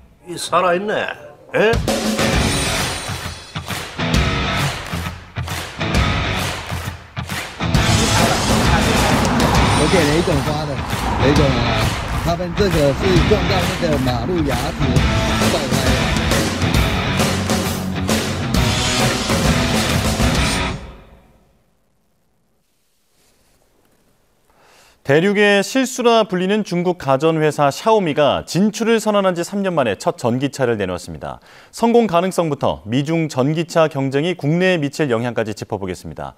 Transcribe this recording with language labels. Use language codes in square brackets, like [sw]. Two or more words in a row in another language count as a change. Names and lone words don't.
[ko] 이 살아있네. 에? [zh] 我给雷总发的，雷总啊，他们这个是撞到那个马路牙子爆开了。 [ko] 대륙의 실수라 불리는 중국 가전회사 샤오미가 진출을 선언한 지 3년 만에 첫 전기차를 내놓았습니다. 성공 가능성부터 미중 전기차 경쟁이 국내에 미칠 영향까지 짚어보겠습니다.